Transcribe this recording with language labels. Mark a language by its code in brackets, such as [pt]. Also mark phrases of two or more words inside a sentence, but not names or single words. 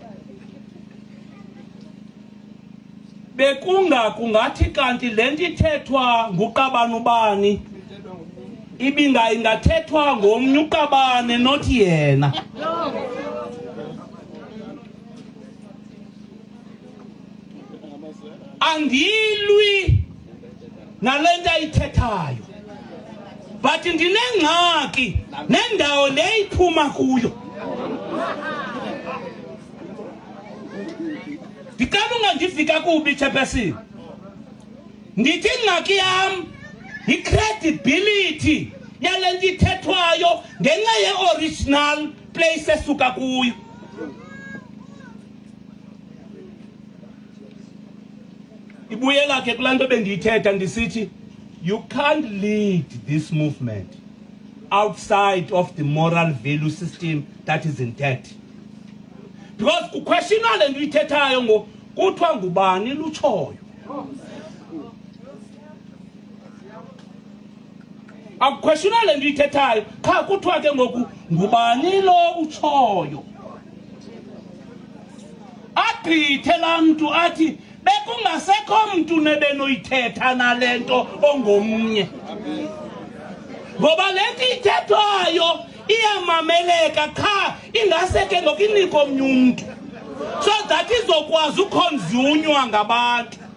[xh] kungathi kanti le nto ithethwa nguQabane ubani ingathethwa ngomnye uQabane not yena andilwi nale nto ayithethayo but ndinengxaki nendawo le iphuma kuyo ndicela ungandivika kubi Chairperson ndithi ingxaki yam yi-credibility yale nto ithethwayo ngenxa ye- [en] original place [xh] esuka kuyo ibuyela ke kulaa nto bendiyithetha ndisithi [en] you can't lead this movement outside of the moral value system that is intact because [xh] kuquestionwa le nto ithethayo ngo kuthiwa ngubani lutshoyo akuquestionwa le nto ithethayo qha kuthiwa ke ngoku ngubani lo utshoyo agqithe laa mntu athi bekungasekho mntu nebenoyithetha nale nto ongomnye ngoba le nto ithethwayo iyamameleka qha ingase ke ngoku inike omnye umntu [en] so that [xh] izokwazi ukhonzunywa ngabantu